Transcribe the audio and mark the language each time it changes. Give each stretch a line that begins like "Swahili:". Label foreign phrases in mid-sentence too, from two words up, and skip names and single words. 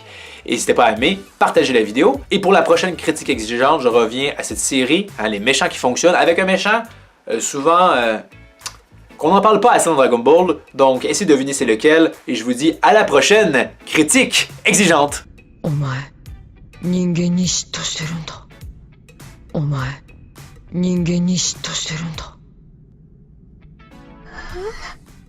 French: N'hésitez pas à aimer, partager la vidéo. Et pour la prochaine critique exigeante, je reviens à cette série, hein, les méchants qui fonctionnent, avec un méchant souvent qu'on n'en parle pas assez dans Dragon Ball. Donc essayez de deviner c'est lequel. Et je vous dis à la prochaine critique exigeante.
Japanese: お前、人間に嫉妬してるんだ。お前、人間に嫉妬してるんだ。